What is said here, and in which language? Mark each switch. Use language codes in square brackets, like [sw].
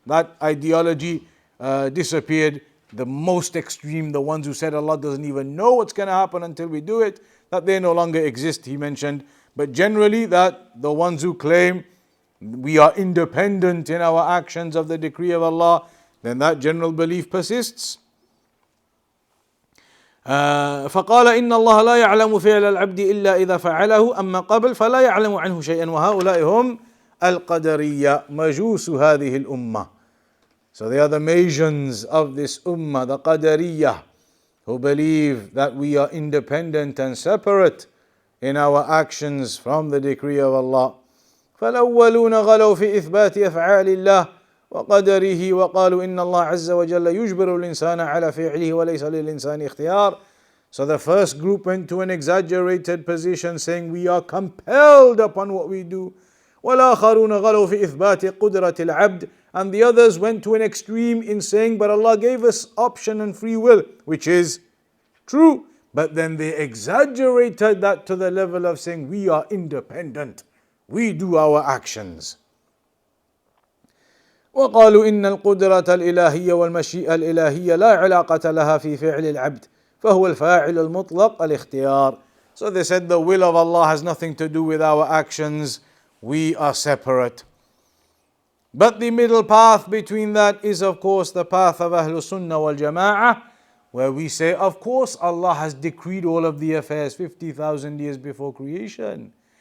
[en] That ideology disappeared. The most extreme, the ones who said Allah doesn't even know what's going to happen until we do it, that they no longer exist, he mentioned. But generally that the ones who claim we are independent in our actions of the decree of Allah, then that general belief persists. [ar] فقال إن الله لا يعلم فعل العبد إلا إذا فعله أما قبل فلا يعلم عنه شيئا وهؤلاء هم القدرية مجوس هذه الأمة. [en] So they are the Magians of this Ummah, the Qadariyah, who believe that we are independent and separate in our actions from the decree of Allah. [ar] فالأولون غلوا في إثبات أفعال الله وقدره وقالوا إن الله عز وجل يجبر الإنسان على فعله وليس للإنسان اختيار. [en] So the first group went to an exaggerated position saying we are compelled upon what we do. [ar] والآخرون غلوا في إثبات قدرة العبد. [en] And the others went to an extreme in saying but Allah gave us option and free will, which is true. But then they exaggerated that to the level of saying we are independent. We do our actions. [ar] وقالوا إن القدرة الإلهية والمشيئة الإلهية لا علاقة لها في فعل العبد فهو الفاعل المطلق الاختيار. [en] So they said the will of Allah has nothing to do with our actions. We are separate. But the middle path between that is of course the path of Ahlul Sunnah wal Jama'ah, where we say, of course Allah has decreed all of the affairs 50,000 years before creation.